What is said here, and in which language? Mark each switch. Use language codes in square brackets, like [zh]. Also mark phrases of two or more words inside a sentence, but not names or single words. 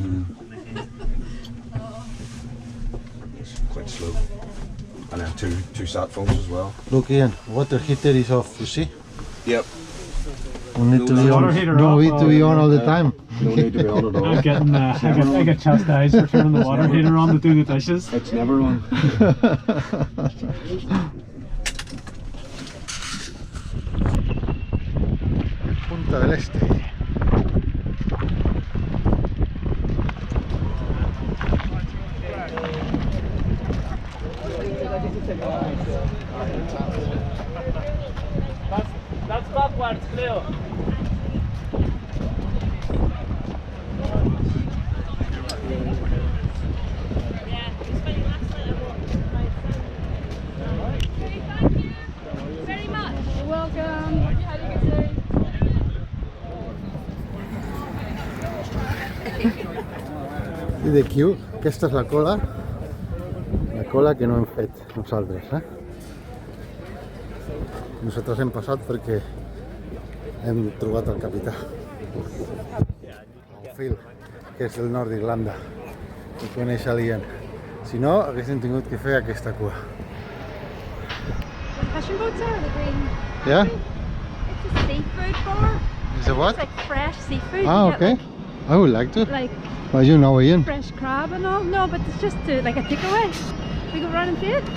[en] It's quite slow. And then two sat phones as well. Look, Ian, water heater is off. You see? Yep. We need to No be water on. heater No, off, we need to be on all the time. No need to be on at all. I'm getting, I get chastised for turning the water heater on to do the dishes. It's never on. Punta del Este. That's backwards, Cleo. Very much. You're welcome. Have a good day. [ca] I d'aquí, aquesta és la cola que no hem fet nosaltres, Nosaltres hem passat perquè hem trobat el capità, el Phil, que és del nord d'Irlanda, que coneix l'Ian. Si no, haguéssim tingut que fer aquesta cua. [en] The fishing boats are the green. Yeah? It's a seafood bar. Is it what? It's like fresh seafood. Ah, You get, okay. I would like to. Like Well, you know, Ian. fresh crab and all. No, but it's just like a takeaway. We go round and see it.